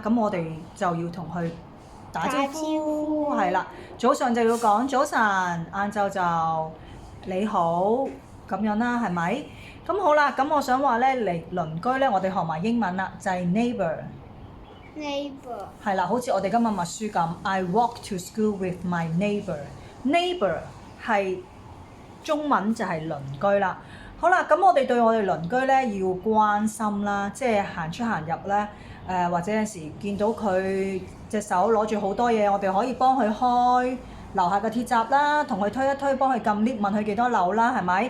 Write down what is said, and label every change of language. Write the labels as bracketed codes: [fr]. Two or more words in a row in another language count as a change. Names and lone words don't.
[yue] 咁我哋就要同佢打招呼，係啦。早上就要講早晨，晏晝就你好咁樣啦，係咪？咁好啦，咁我想話咧嚟鄰居咧，我哋學埋英文啦，就係 neighbour。係啦，好似我哋今日默書咁 ， [en] I walk to school with my neighbour。 [yue] neighbour 係中文就係鄰居啦。好啦，咁我哋對我哋鄰居咧要關心啦，即係行出行入咧，或者有時見到佢隻手攞住好多嘢，我哋可以幫佢開樓下嘅鐵閘啦，同佢推一推，幫佢撳 lift，問佢幾多樓啦，係咪？